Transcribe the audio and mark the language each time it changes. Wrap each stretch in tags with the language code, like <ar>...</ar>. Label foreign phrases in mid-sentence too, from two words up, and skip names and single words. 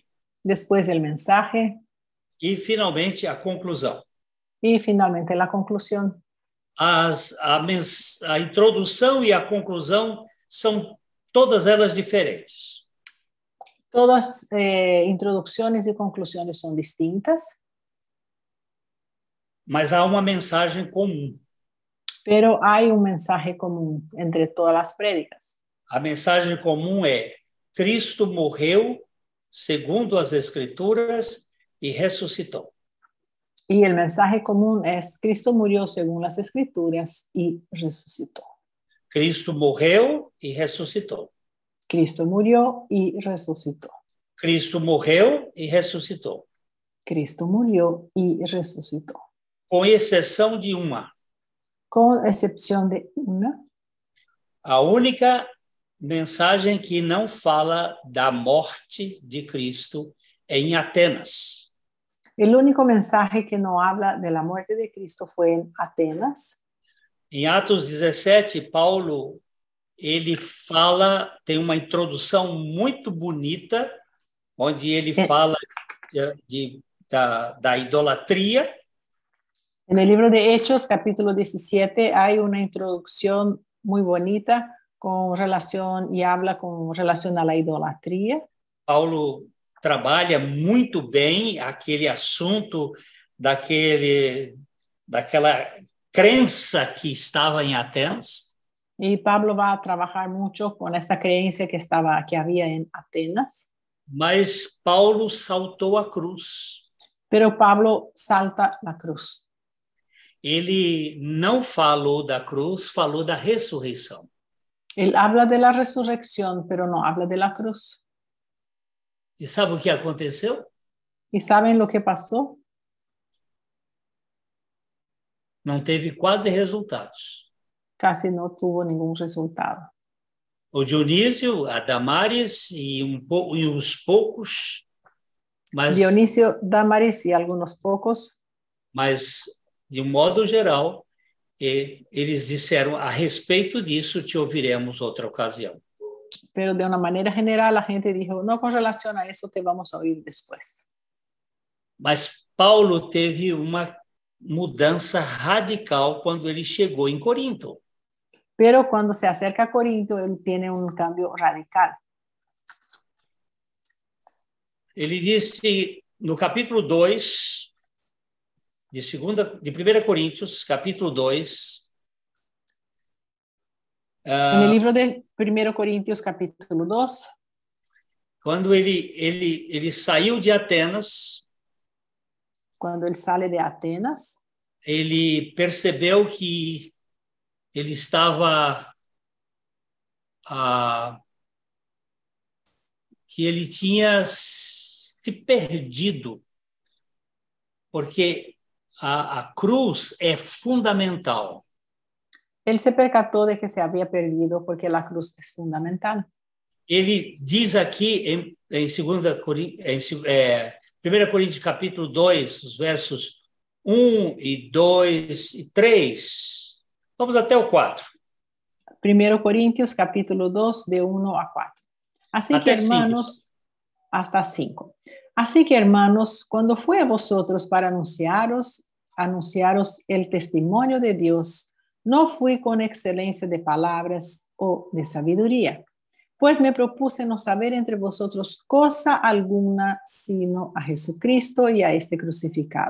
<es>después el mensaje</es> <pt>e, finalmente, a conclusão.</pt> <es>y finalmente la conclusión.</es> <pt>A introdução e a conclusão são todas elas diferentes.</pt> <es>Todas introducciones y conclusiones son distintas,</es> <pt>Mas há uma mensagem comum.</pt> <es>pero hay un mensaje común entre todas las prédicas.</es> <pt>A mensagem comum é: Cristo morreu segundo as Escrituras e ressuscitou.</pt> <es>Y el mensaje común es: Cristo murió según las Escrituras y resucitó.</es> <pt>Cristo morreu e ressuscitou.</pt> <es>Cristo murió y resucitó.</es> <pt>Cristo morreu e ressuscitou.</pt> <es>Cristo murió y resucitó.</es> <pt>com exceção de uma.</pt> <es>con excepción de una.</es> <pt>A única mensagem que não fala da morte de Cristo em Atenas.</pt> <es>El único mensaje que no habla de la muerte de Cristo fue en Atenas.</es> <pt>Em Atos 17, Paulo, ele fala, tem uma introdução muito bonita, onde ele fala da idolatria.</pt> <es>En el libro de Hechos, capítulo 17, hay una introducción muy bonita con relación y habla con relación a la idolatría.</es> <pt>Paulo trabalha muito bem aquele assunto daquela crença que estava em Atenas.</pt> <es>Y Pablo va a trabajar mucho con esta creencia que había en Atenas.</es> <pt>Mas Paulo saltou a cruz.</pt> <es>Pero Pablo salta la cruz.</es> <pt>Ele não falou da cruz, falou da ressurreição.</pt> <es>Él habla de la resurrección, pero no habla de la cruz.</es> <pt>E sabe o que aconteceu?</pt> <es>¿Y saben lo que pasó?</es> <pt>Não teve quase resultados.</pt> <es>Casi no tuvo ningún resultado.</es> <pt>O Dionísio, a Damaris e uns poucos, mas</pt> <es>Dionisio, Damaris y algunos pocos,</es> <pt>mas de um modo geral, eles disseram, a respeito disso te ouviremos outra ocasião.</pt> <es>pero de una manera general la gente dijo, no, con relación a eso te vamos a oír después.</es> <pt>Mas Paulo teve uma mudança radical quando ele chegou em Corinto.</pt> <es>Pero cuando se acerca a Corinto, él tiene un cambio radical.</es> <pt>Ele disse no capítulo 2 de 1 Coríntios, capítulo 2,</pt> <es>En el libro de 1 Corintios, capítulo 2,</es> <pt>quando ele saiu de Atenas,</pt> <es>cuando él sale de Atenas,</es> <pt>ele percebeu que ele estava que ele tinha se perdido, porque a cruz é fundamental.</pt> <es>él se percató de que se había perdido porque la cruz es fundamental.</es> <pt>Ele diz aqui em 1 Coríntios capítulo 2, os versos 1 e 2 e 3. Vamos até o 4.</pt> <es>1 Corintios, capítulo 2, de 1 a 4. Así Hasta que, hermanos, hasta 5. Así que, hermanos, cuando fue a vosotros para anunciaros el testimonio de Dios, no fui con excelencia de palabras o de sabiduría, pues me propuse no saber entre vosotros cosa alguna, sino a Jesucristo y a este crucificado.</es>